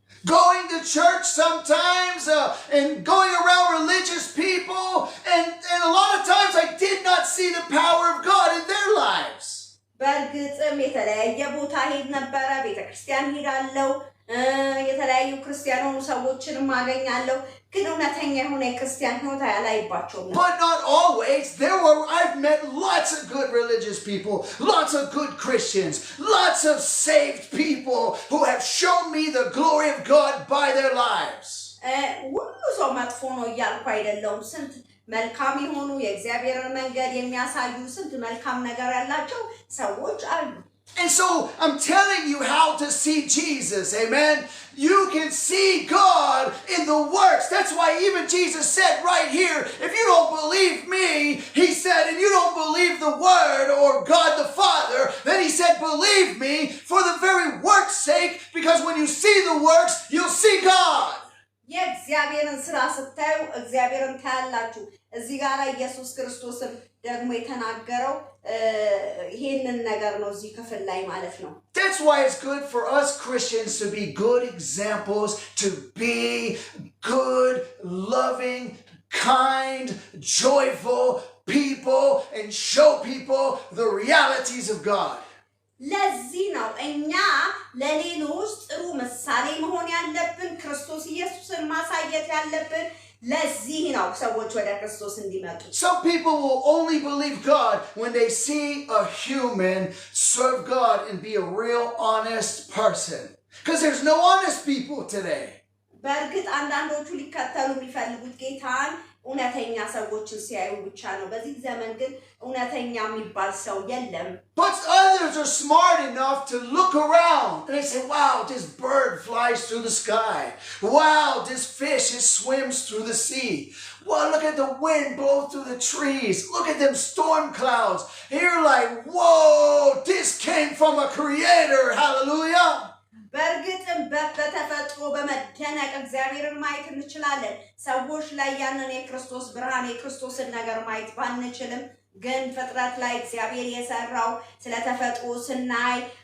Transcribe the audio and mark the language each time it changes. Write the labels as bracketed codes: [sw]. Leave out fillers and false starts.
[en] Going to church sometimes and going around religious people and a lot of times I did not see the power of God in their lives. [am] በእርግጥም የተለያየ ቦታ ሄድ ነበረ ቤተክርስቲያን ሄዳለሁ የተለያዩ ክርስቲያን ሆኑ ሰዎችን ማገኛለሁ ግን እውነተኛ የሆነ የክርስቲያን ህይወት አላይባቸውም። [en] But not always. I've met lots of good religious people, lots of good Christians, lots of saved people who have shown me the glory of God by their lives. [am] ሁሉ ሰው መጥፎ ነው እያልኩ አይደለሁም። ስንት መልካም የሆኑ የእግዚአብሔርን መንገድ የሚያሳዩ ስንት መልካም ነገር ያላቸው ሰዎች አሉ። [en] And so I'm telling you how to see Jesus, amen? You can see God in the works. That's why even Jesus said right here, if you don't believe me, he said, and you don't believe the word or God the Father, then he said, believe me for the very work's sake, because when you see the works, you'll see God. [am] የእግዚአብሔርን ስራ ስታዩ እግዚአብሔርን ታያላችሁ። እዚህ ጋር ኢየሱስ ክርስቶስም ደግሞ የተናገረው ይሄንን ነገር ነው እዚህ ክፍል ላይ ማለት ነው። [en] That's why it's good for us Christians to be good examples, to be good, loving, kind, joyful people and show people the realities of God. [am] ለዚህ ነው እኛ ለሌሎች ጥሩ ምሳሌ መሆን ያለብን ክርስቶስ ኢየሱስን ማሳየት ያለብን። ለዚህ ነው ሰዎች ወደ ክርስቶስ እንዲመጡ። [en] Some people will only believe God when they see a human serve God and be a real honest person. Because there's no honest people today. [am] በእርግጥ አንዳንዶቹ ሊከተሉ የሚፈልጉት ጌታን እውነተኛ ሰዎችን ሲያዩ ብቻ ነው። በዚህ ዘመን ግን እውነተኛ የሚባል ሰው የለም። [en] But others are smart enough to look around and they say, wow, this bird flies through the sky. Wow, this fish swims through the sea. Wow, look at the wind blow through the trees. Look at them storm clouds. And you're like, whoa, this came from a creator. Hallelujah. [am] በእርግጥም በተፈጥሮ በመደነቅ እግዚአብሔርን ማየት እንችላለን። ሰዎች ላይ ያንን የክርስቶስ ብርሃን የክርስቶስን ነገር ማየት ባንችልም ግን ፍጥረት ላይ እግዚአብሔር የሰራው ስለተፈጥሮ ስናይ